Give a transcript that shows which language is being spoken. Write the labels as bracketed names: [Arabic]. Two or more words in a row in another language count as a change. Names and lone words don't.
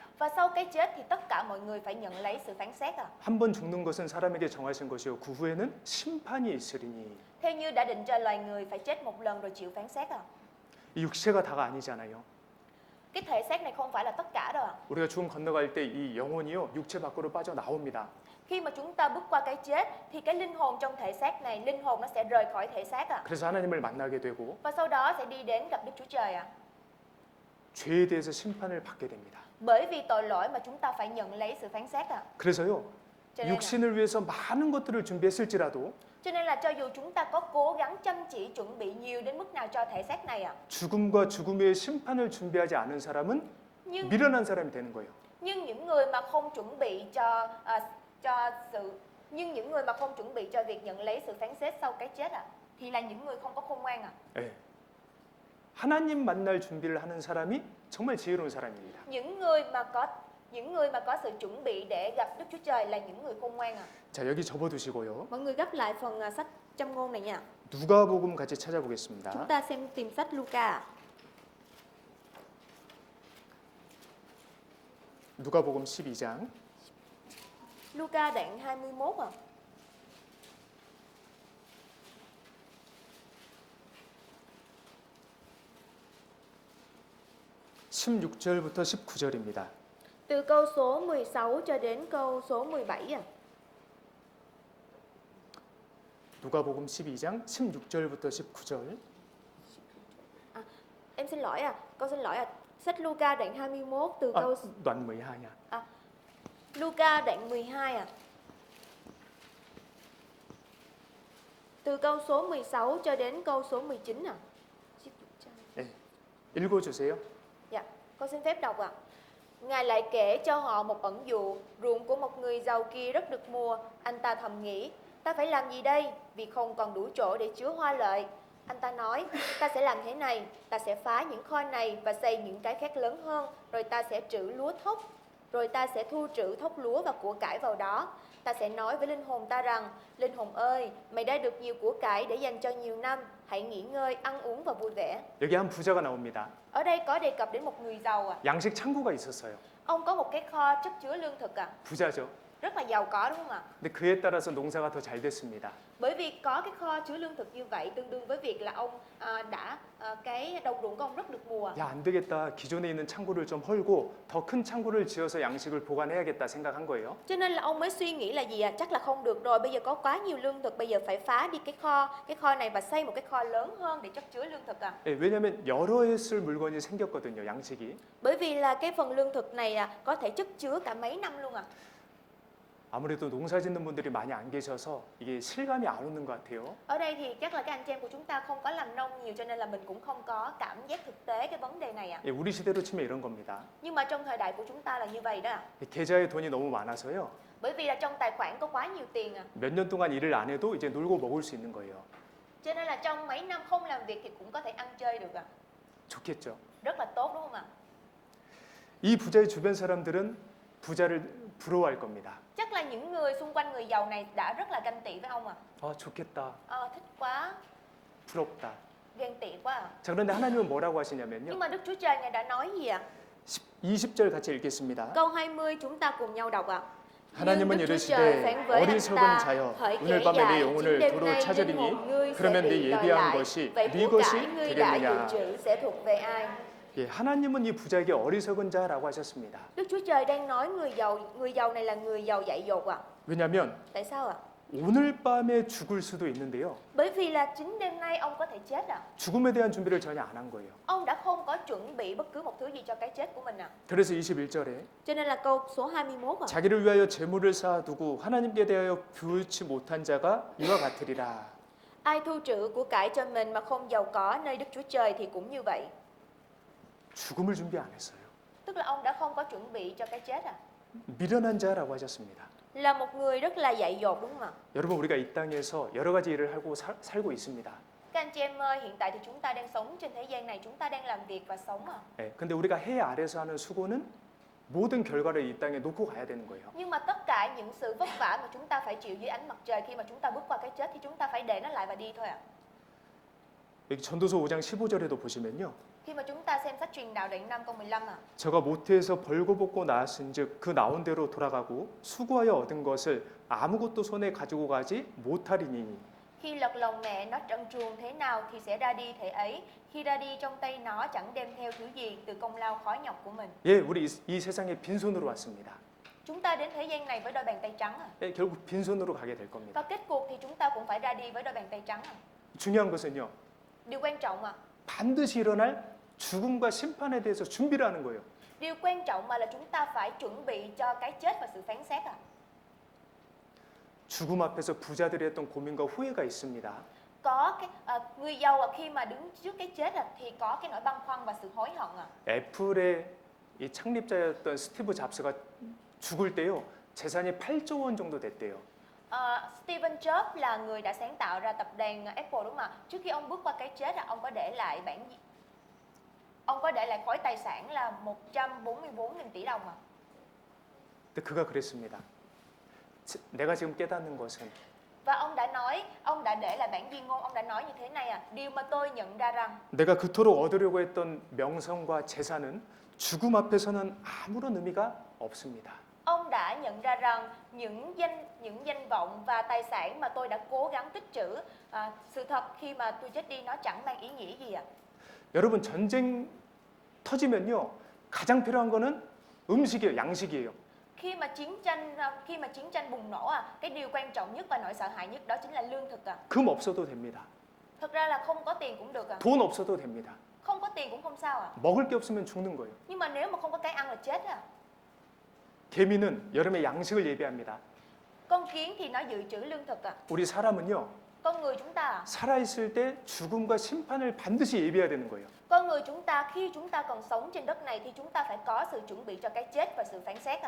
[Vietnamese] Và sau cái chết thì tất cả mọi người phải nhận lấy sự phán xét [Korean] 한 번 죽는 것은 사람에게 정하신 것이요 그 후에는 심판이 있으리니. [Vietnamese] Theo như đã định cho loài người phải chết một lần rồi chịu phán xét [Korean] 이 육체가 다가 아니잖아요. [Vietnamese] Cái thể xác này không phải là tất cả đâu [Korean] 우리가 죽음 건너갈 때 이 영혼이요 육체 밖으로 빠져 나옵니다. [Vietnamese] Khi mà chúng ta bước qua cái chết thì cái linh hồn trong thể xác này, linh hồn nó sẽ rời khỏi thể xác [Korean] 그래서 하나님을 만나게 되고 [Vietnamese] Và sau đó sẽ đi đến gặp Đức Chúa Trời [Korean] 죄에 대해서 심판을 받게 됩니다. [Vietnamese] Bởi vì tội lỗi mà chúng ta phải nhận lấy sự phán xét [Korean] 그래서요 [Vietnamese] Cho nên, [Korean] 육신을 위해서 많은 것들을 준비했을지라도 [Vietnamese] cho nên là cho dù chúng ta có cố gắng chăm chỉ chuẩn bị nhiều đến mức nào cho thể xác này [Korean] 죽음과 죽음의 심판을 준비하지 않은 사람은 [Vietnamese] nhưng [Korean] 미련한 사람이 되는 거예요. [Vietnamese] nhưng những người mà không chuẩn bị những người mà không chuẩn bị cho việc nhận lấy sự phán xét sau cái chết thì là những người không có khôn ngoan [Korean] 네. 하나님 만날 준비를 하는 사람이 정말 지혜로운 사람입니다. [Vietnamese] những người mà có sự chuẩn bị để gặp Đức Chúa Trời là những người khôn ngoan [Korean] 자, 여기 접어두시고요. [Vietnamese] Mọi người gấp lại phần sách Châm ngôn này nha. [Korean] 누가복음 같이 찾아보겠습니다. [Vietnamese] Chúng ta tìm sách Luca. [Korean] 누가복음 12장 [Vietnamese] Luca đoạn 21 [Korean] 16절부터 19절입니다. [Vietnamese] Từ câu số 16 cho đến câu số 17 [Korean] 누가복음 12장 16절부터 19절. [Vietnamese] Em xin lỗi con xin lỗi sách Luca đoạn 21 từ câu đoạn 12 nha. Luca đoạn 12 Từ câu số 16 cho đến câu số 19 ạ. [Korean] 네, 읽어주세요. [Vietnamese] Dạ, con xin phép đọc ạ. Ngài lại kể cho họ một ẩn dụ, ruộng của một người giàu kia rất được mùa. Anh ta thầm nghĩ, ta phải làm gì đây, vì không còn đủ chỗ để chứa hoa lợi. Anh ta nói, ta sẽ làm thế này, ta sẽ phá những kho này và xây những cái khác lớn hơn, rồi ta sẽ thu trữ thóc lúa và của cải vào đó. Ta sẽ nói với linh hồn ta rằng, linh hồn ơi, mày đã được nhiều của cải để dành cho nhiều năm, hãy nghỉ ngơi, ăn uống và vui vẻ. [Korean] 여기 한 부자가 나옵니다. [Vietnamese] Ở đây có đề cập đến một người giàu ạ. [Korean] 양식 창고가 있었어요. [Vietnamese] Ông có một cái kho chất chứa lương thực ạ. [Korean] 부자죠. [Vietnamese] Rất là giàu có đúng không ạ? [Korean] 근데 그에 따라서 농사가 더 잘 됐습니다. [Vietnamese] Bởi vì có cái kho chứa lương thực như vậy tương đương với việc là ông cái đồng ruộng của ông rất được mùa. [Korean] 야, 안 되겠다. 기존에 있는 창고를 좀 헐고 더 큰 창고를 지어서 양식을 보관해야겠다 생각한 거예요. [Vietnamese] Cho nên là ông mới suy nghĩ là gì ạ? Chắc là không được rồi, bây giờ có quá nhiều lương thực, bây giờ phải phá đi cái kho này và xây một cái kho lớn hơn để chất chứa lương thực ạ. [Korean] 예, 왜냐하면 여러 해 쓸 물건이 생겼거든요, 양식이. [Vietnamese] Bởi vì là cái phần lương thực này có thể chất chứa cả mấy năm luôn ạ. [Korean] 아무래도 농사 짓는 분들이 많이 안 계셔서 이게 실감이 안 오는 것 같아요. [Vietnamese] Ở đây thì chắc là các anh chị em của chúng ta không có làm nông nhiều cho nên là mình cũng không có cảm giác thực tế cái vấn đề này ạ. [Korean] 예, 우리 시대로 치면 이런 겁니다. [Vietnamese] Nhưng mà trong thời đại của chúng ta là như vậy đó ạ. [Korean] 예, 계좌에 돈이 너무 많아서요. [Vietnamese] Bởi vì là trong tài khoản có quá nhiều tiền ạ. [Korean] 몇 년 동안 일을 안 해도 이제 놀고 먹을 수 있는 거예요. [Vietnamese] Cho nên là trong mấy năm không làm việc thì cũng có thể ăn chơi được ạ. [Korean] 좋겠죠. [Vietnamese] Rất là tốt đúng không ạ? [Korean] 이 부자의 주변 사람들은 부자를 부러워할 겁니다. [Vietnamese] Chắc là những người xung quanh người giàu này đã rất là ganh tị với ông ạ. [Korean] 아, 좋겠다. [Vietnamese] Thích quá, [Korean] 부럽다. [Vietnamese] ghen tị quá ạ. [Korean] 자, 그런데 하나님은 뭐라고 하시냐면요. [Vietnamese] Nhưng mà Đức Chúa Trời Ngài đã nói gì ạ? [Korean] 20절 같이 읽겠습니다. [Vietnamese] Câu 20 chúng ta cùng nhau đọc ạ. [Korean] 하나님은 [Vietnamese] Nhưng Đức Chúa Trời [Korean] 이르시되 [Vietnamese] phán với anh [Korean] 어리석은 [Vietnamese] ta, [Korean] 자여 [Vietnamese] hỡi [Korean] 오늘 [Vietnamese] kẻ [Korean] 밤에 내 [Vietnamese] dại, [Korean] 영혼을 [Vietnamese] chính đêm [Korean] 도로 [Vietnamese] nay linh [Korean] 찾으리니 [Vietnamese] hồn ngươi sẽ [Korean] 그러면 내 [Vietnamese] bị đòi [Korean] 예비한 [Vietnamese] lại. [Korean] 것이 [Vietnamese] Vậy [Korean] 네 [Vietnamese] của [Korean] 것이 [Vietnamese] cải ngươi đã dự [Korean] 되겠느냐. [Vietnamese] trữ sẽ thuộc về ai? [Korean] 예, 하나님은 이 부자에게 어리석은 자라고 하셨습니다. [Vietnamese] Đức Chúa Trời đang nói người giàu này là người giàu dại dột ạ. [Korean] 왜냐하면 [Vietnamese] Tại sao ạ? [Korean] 오늘 밤에 죽을 수도 있는데요. [Vietnamese] Bởi vì là chính đêm nay ông có thể chết ạ. [Korean] 죽음에 대한 준비를 전혀 안 한 거예요. [Vietnamese] Ông đã không có chuẩn bị bất cứ một thứ gì cho cái chết của mình ạ. [Korean] 그래서 21절에 [Vietnamese] Cho nên là câu số 21 ạ. [Korean] 자기를 위하여 재물을 쌓아두고 하나님께 대하여 부유치 못한 자가 이와 같으리라. [Vietnamese] Ai thu trữ của cải cho mình mà không giàu có nơi Đức Chúa Trời thì cũng như vậy. [Korean] 죽음을 준비 안 했어요. [Vietnamese] Tức là ông đã không có chuẩn bị cho cái chết ạ. [Korean] 미련한 자라고 하셨습니다. [Vietnamese] Là một người rất là dại dột đúng không ạ? [Korean] 여러분, 우리가 이 땅에서 여러 가지 일을 하고 살고 있습니다. [Vietnamese] Các anh chị em ơi, hiện tại thì chúng ta đang sống trên thế gian này, chúng ta đang làm việc và sống ạ. [Korean] 예, 근데 우리가 해 아래서 하는 수고는 모든 결과를 이 땅에 놓고 가야 되는 거예요. [Vietnamese] Nhưng mà tất cả những sự vất vả mà chúng ta phải chịu dưới ánh mặt trời khi mà chúng ta bước qua cái chết thì chúng ta phải để nó lại và đi thôi ạ. [Korean] 여기 전도서 5장 15절에도 보시면요. [Vietnamese] Khi mà chúng ta xem sách truyền đạo đoạn 5 câu 15 ạ. [Korean] 저가 모태에서 벌거벗고 나았은즉 그 나온 대로 돌아가고 수고하여 얻은 것을 아무것도 손에 가지고 가지 못하리니. [Vietnamese] Khi lật lòng mẹ nó trần truồng thế nào thì sẽ ra đi thế ấy. Khi ra đi trong tay nó chẳng đem theo thứ gì từ công lao khó nhọc của mình. [Korean] 예, 우리 이 세상에 빈손으로 왔습니다. [Vietnamese] Chúng ta đến thế gian này với đôi bàn tay trắng ạ. [Korean] 예, 결국 빈손으로 가게 될 겁니다. [Vietnamese] Và kết cuộc thì chúng ta cũng phải ra đi với đôi bàn tay trắng ạ. [Korean] 중요한 것은요. [Vietnamese] Điều quan trọng ạ. [Korean] 반드시 일어날 죽음과 심판에 대해서 준비를 하는 거예요. [Vietnamese] Điều quan trọng mà là chúng ta phải chuẩn bị cho cái chết và sự phán xét ạ. [Korean] 죽음 앞에서 부자들이 했던 고민과 후회가 있습니다. [Vietnamese] Có cái người giàu khi mà đứng trước cái chết thì có cái nỗi băn khoăn và sự hối hận ạ. [Korean] 애플의 이 창립자였던 스티브 잡스가 죽을 때요. 재산이 8조 원 정도 됐대요. [Vietnamese] Steve Jobs là người đã sáng tạo ra tập đoàn Apple đúng không ạ? Trước khi ông bước qua cái chết ông có để lại khối tài sản là 144.000 tỷ đồng ạ. [Korean] 근데 그가 그랬습니다. 내가 지금 깨닫는 것은 [Vietnamese] Và ông đã để lại bản tuyên ngôn, ông đã nói như thế này điều mà tôi nhận ra rằng [Korean] 내가 그토록 얻으려고 했던 명성과 재산은 죽음 앞에서는 아무런 의미가 없습니다. [Vietnamese] ông đã nhận ra rằng những danh vọng và tài sản mà tôi đã cố gắng tích trữ, sự thật khi mà tôi chết đi nó chẳng mang ý nghĩa gì ạ. [Korean] 여러분, 전쟁 터지면요. 가장 필요한 거는 음식이에요. 양식이에요. [Vietnamese] Khi mà chiến tranh bùng nổ cái điều quan trọng nhất và nỗi sợ hãi nhất đó chính là lương thực ạ. [Korean] 금 없어도 됩니다. [Vietnamese] Thực ra là không có tiền cũng được ạ. [Korean] 돈 없어도 됩니다. [Vietnamese] Không có tiền cũng không sao ạ. [Korean] 먹을 게 없으면 죽는 거예요. [Vietnamese] Nhưng mà nếu mà không có cái ăn là chết ạ. [Korean] 개미는 여름에 양식을 예비합니다. [Vietnamese] Con kiến thì nó dự trữ lương thực ạ. [Korean] 우리 사람은요. [Vietnamese] Con người chúng ta, [Korean] 살아있을 때 죽음과 심판을 반드시 예비해야 되는 거예요. [Vietnamese] con người chúng ta khi chúng ta còn sống trên đất này thì chúng ta phải có sự chuẩn bị cho cái chết và sự phán xét.